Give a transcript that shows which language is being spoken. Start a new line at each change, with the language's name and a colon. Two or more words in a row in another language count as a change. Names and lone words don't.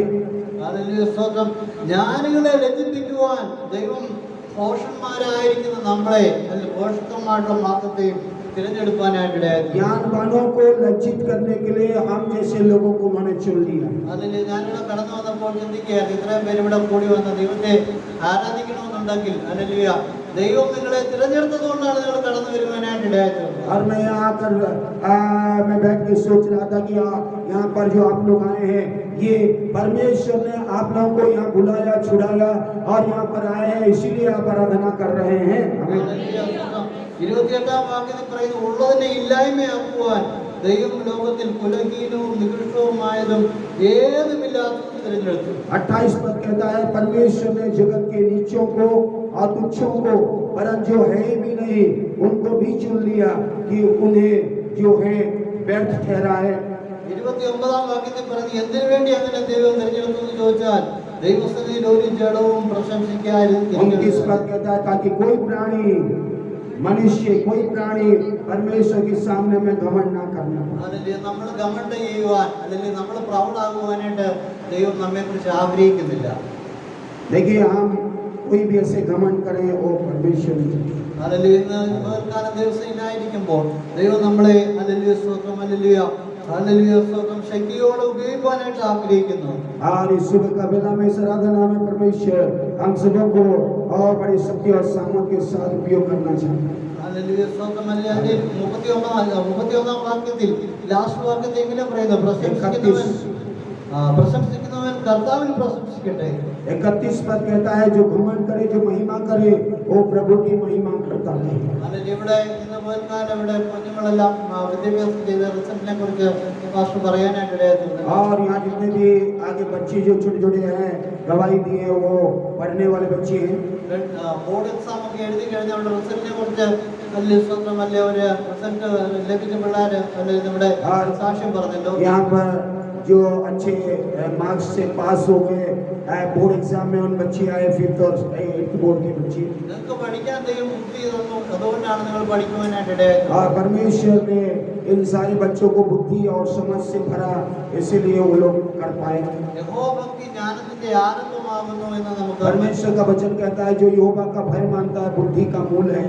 Malayalam: ഹല്ലേലൂയ. സ്തോത്രം. ജ്ഞാനികളെ ലജ്ജിപ്പിക്കുവാൻ ദൈവം ഭോഷന്മാരായിരിക്കുന്ന നമ്മളെ, അല്ലെങ്കിൽ ഭോഷത്വമായിട്ടുള്ള മാർഗത്തെയും തിരഞ്ഞെടുക്കാനായിട്ടിടയായി.
Hindi: ज्ञानवानों को लज्जित करने के लिए हम जैसे लोगों को उन्होंने चुन लिया.
Malayalam: അതിൽ ഞാനിവിടെ കടന്നു വന്നപ്പോൾ ചിന്തിക്കുകയാണ്, ഇത്രയും പേര് ഇവിടെ കൂടി വന്ന ദൈവത്തെ ആരാധിക്കണമെന്നുണ്ടെങ്കിൽ ഹല്ലേലൂയ, ദൈവം നിങ്ങളെ തിരഞ്ഞെടുത്തത് കൊണ്ടാണ് നിങ്ങൾ കടന്നു വരുവാനായിട്ടിടയായത്.
Hindi: और मैं यहाँ आकर मैं बैठ के सोच रहा था कि यहाँ पर जो आप लोग आए हैं, ये परमेश्वर ने आप लोगों को यहाँ बुलाया, छुड़ाया और यहाँ पर आए हैं, इसीलिए आप आराधना कर रहे हैं.
Malayalam: ഹല്ലേലൂയ. 28-ാം വാക്യത്തിൽ പറയുന്നു, ഉള്ളതിനെ ഇല്ലായ്മയാക്കുവാൻ ദൈവം ലോകത്തിൽ കുലഹീനവും നികൃഷ്ടവുമായതും ഏതുമില്ലാത്തതും തിരഞ്ഞെടുത്തു.
Hindi: 28 पद कहता है परमेश्वर ने जगत के नीचों को और तुच्छों को, वरन जो है भी नहीं उनको भी चुन लिया कि उन्हें जो है व्यर्थ ठहराए.
Malayalam: 29-ാം വാക്യത്തിൽ പറഞ്ഞു, എന്തിനു വേണ്ടി അങ്ങനെ ദൈവം തിരഞ്ഞെടുത്തു എന്ന് ചോദിച്ചാൽ ദൈവസന്നിധിയിൽ ഒരു ജഡവും പ്രശംസിക്കാതിരിക്കുക.
Hindi: 29 पद कहता है ताकि कोई प्राणी, मनुष्य कोई प्राणी परमेश्वर के सामने में घमंड ना करना.
Malayalam: ഹല്ലേലൂയ. നമ്മൾ ഗമണ്ഡ് ചെയ്യുവാൻ, അല്ലെങ്കിൽ നമ്മൾ പ്രൗഢാകുവാനായിട്ട് ദൈവം നമ്മെ കുറിച്ച് ആഗ്രഹിക്കുന്നില്ല.
Hindi: देखिए हम कोई भी ऐसे घमंड करे वो परमेश्वर नहीं.
Malayalam: ഹല്ലേലൂയ. ഇന്ന് പകൽക്കാലം ദിവസം ഇല്ലായിരിക്കുമ്പോൾ ദൈവം നമ്മളെ ഹല്ലേലൂയ സ്തോത്രം ഹല്ലേലൂയ ഹല്ലേലൂയ സ്തോത്രം ശക്തിയോടെ ഉപയോഗിക്കാനായിട്ട് ആഗ്രഹിക്കുന്നു.
Hindi: और इस सुबह का बेला में इस आराधना में परमेश्वर हम सबों को और बड़ी शक्ति और सामर्थ के साथ उपयोग करना चाहते हैं.
Malayalam: ഹല്ലേലൂയ സ്തോത്രം ഹല്ലേലൂയ. അതിന്റെ 31-ാം വാക്യത്തിൽ ലാസ്റ്റ് വാക്യത്തിൽ എങ്ങനെ പറയുന്നത്, പ്രശംസിക്കുന്നവൻ കർത്താവിൽ പ്രശംസിക്കട്ടെ.
Hindi: 31 पद कहता है जो घमंड करे, जो महिमा करे, वो प्रभु की महिमा करता है.
Malayalam: ഹല്ലേലൂയ. ഇവിടെ ഇന്ന് പകൽക്കാലം ഇവിടെ കുഞ്ഞുങ്ങളെല്ലാം വിദ്യാഭ്യാസം ചെയ്ത റിസൾട്ടിനെ കുറിച്ച് പാസ്റ്റർ പറയാനായിട്ട് ഇടയായിട്ടുണ്ട്.
Hindi: और यहाँ जितने भी आगे बच्चे जो छोटे छोटे हैं गवाही दिए, वो पढ़ने वाले बच्चे हैं.
English: board exam
Malayalam: ഒക്കെ എഴുതി കഴിഞ്ഞ അവരുടെ റിസൾട്ടിനെ കുറിച്ച് വലിയ സ്വന്തം വലിയ ഒരു റിസൾട്ട് ലഭിച്ച പിള്ളേർ നമ്മുടെ സാക്ഷ്യം പറഞ്ഞല്ലോ.
Hindi: यहाँ पर जो अच्छे मार्क्स से पास हो गए
English: board exam
Hindi: में उन बच्चे आए 5th और 8th बोर्ड के बच्चे
Malayalam: നിങ്ങൾക്ക് പഠിക്കാൻ ദൈവം ബുദ്ധി തന്നു അതുകൊണ്ടാണ് നിങ്ങൾ പഠിക്കുവാനായിട്ട് ഇടയായത്
Hindi: और परमेश्वर ने इन सारे बच्चों को बुद्धि और समझ से भरा इसीलिए वो लोग कर पाए
Malayalam: യഹോവഭക്തി ജ്ഞാനത്തിന്റെ ആരംഭമാകുന്നു എന്ന് നമുക്ക്
Hindi: परमेश्वर का वचन कहता है जो यहोवा का भय मानता है बुद्धि का मूल है